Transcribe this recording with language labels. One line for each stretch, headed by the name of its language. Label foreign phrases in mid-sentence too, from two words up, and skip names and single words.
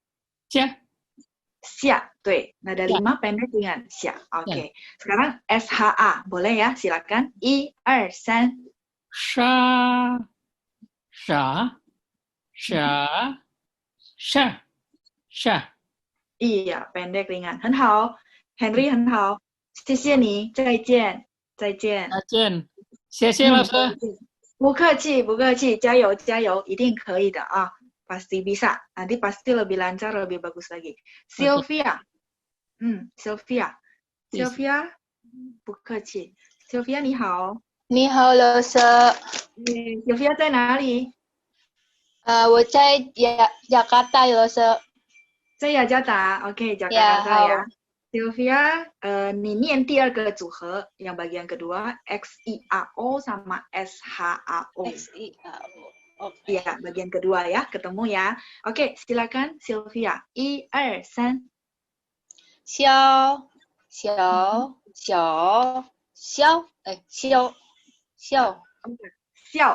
Indonesian: Xia. Tuh, nada 5 pendek ringan. Xia. Oke. Sekarang SHA. Boleh ya? Silakan. 1, 2, 3. Sha. Iya, pendek ringan.
Chinese: 很好. Henry 很好. 谢谢你. 再见. 谢谢老师。不客气，加油，一定可以的啊，
Indonesian: pasti bisa. Nanti pasti lebih lancar, lebih bagus lagi.
Chinese: Sylvia. Sylvia.不客气。Sylvia 你好。你好，老师。 Sylvia 在哪里？我在雅加达，老师。在雅加达 ，OK， 雅加达ya. Sylvia, 你念第二个组合
Indonesian: yang bagian kedua XIAO sama SHAO.
Chinese: XIAO.
Indonesian: Iya, bagian kedua ya, ketemu ya. Oke, silakan Sylvia. 1, 2, 3.
Chinese: 笑.